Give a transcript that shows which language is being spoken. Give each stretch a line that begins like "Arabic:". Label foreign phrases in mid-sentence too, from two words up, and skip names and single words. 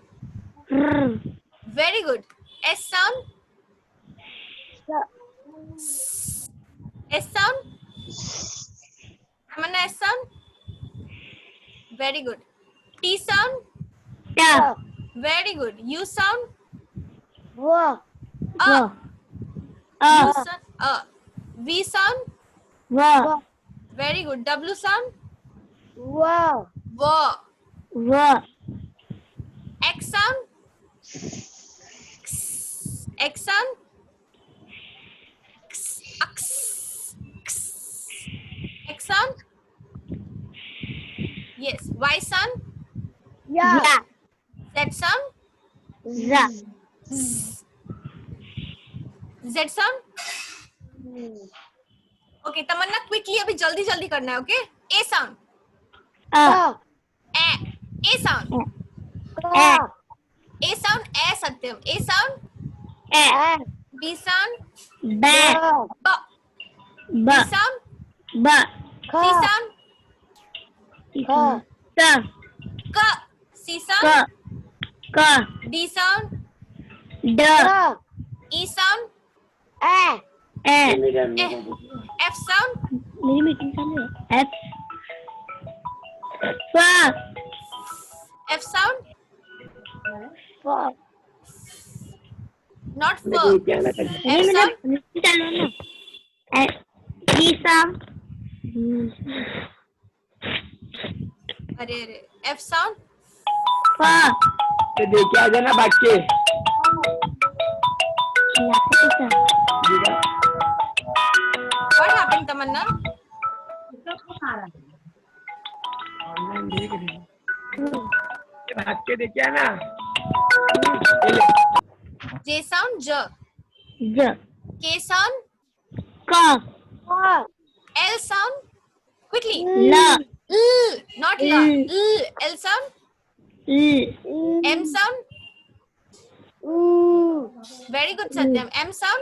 English: R. Very good. S sound. S sound. Tamanna, S sound. Very good. T sound. Ta. Very good. U sound. Wa. A. U sound. A. V sound. Wa. Very good. W sound. Wa. W. Wa. X sound. X sound. X. X sound. Yes. Y sound. Ya. Z sound. Za. Z sound.
Hindi: Okay, तमन्ना क्विकली अभी जल्दी जल्दी करना है.
English: ओके. A sound. A. A sound. A. A sound. A सत्यम. A sound. A. B sound. Ba. B. B Ba. sound. Ba. C sound. Ka. Ta. K. C sound. Ka. Ka. D sound. Da. E sound. A. F sound.
Hindi: मेरी मीटिंग चालू है.
English: F. Fa. F sound. Fa. Not F.
Hindi: अरे
English: F
Hindi: मेरा
English: sound.
Hindi: मीटिंग चालू है ना.
English: G sound.
Hindi: अरे अरे.
English: F sound. Fa.
Hindi: तो देखे आ जाना बाकी
English: What happened, Tamanna?
Hindi: ऑनलाइन देख रही भाग के देखे आना
English: J sound. J. J. K sound. Ka. L sound. Quickly. La. L. Not la. L. L. L sound. L. M sound. Very good, Satyam. M sound.